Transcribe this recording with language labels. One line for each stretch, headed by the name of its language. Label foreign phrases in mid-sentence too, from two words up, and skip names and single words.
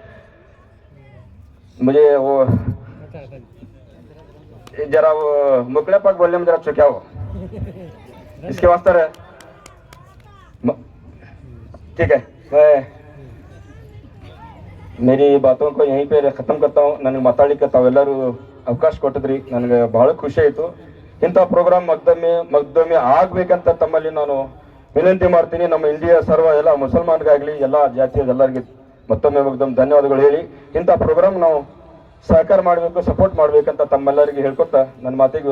Hindi: मुझे वो जरा वो मुकले पाक बोलने में जरा चुका हो, इसके वास्ते ठीक है. मैं मेरी बातों को यहीं पे खत्म करता हूँ.
Kannada: ನನಗೆ ಮಾತಾಡಲಿಕ್ಕೆ ತಾವೆಲ್ಲರೂ ಅವಕಾಶ ಕೊಟ್ಟಿದ್ರಿ, ನನಗೆ ಬಹಳ ಖುಷಿ ಆಯಿತು. ಇಂಥ ಪ್ರೋಗ್ರಾಮ್ ಮಗ್ದೊಮ್ಮೆ ಆಗ್ಬೇಕಂತ ತಮ್ಮಲ್ಲಿ ನಾನು ವಿನಂತಿ ಮಾಡ್ತೀನಿ. ನಮ್ಮ ಇಂಡಿಯಾ ಸರ್ವ ಎಲ್ಲ ಮುಸಲ್ಮಾನ್ಗಾಗ್ಲಿ ಎಲ್ಲ ಜಾತಿಯ ಎಲ್ಲರಿಗೆ ಮತ್ತೊಮ್ಮೆ ಮಗ್ದೊಮ್ಮೆ ಧನ್ಯವಾದಗಳು ಹೇಳಿ, ಇಂಥ ಪ್ರೋಗ್ರಾಮ್ ನಾವು ಸಹಕಾರ ಮಾಡಬೇಕು, ಸಪೋರ್ಟ್ ಮಾಡ್ಬೇಕಂತ ತಮ್ಮೆಲ್ಲರಿಗೆ ಹೇಳ್ಕೊತಾ ನನ್ನ ಮಾತಿಗೆ ವಿರಾಮ ಕೊಡ್ತೀನಿ.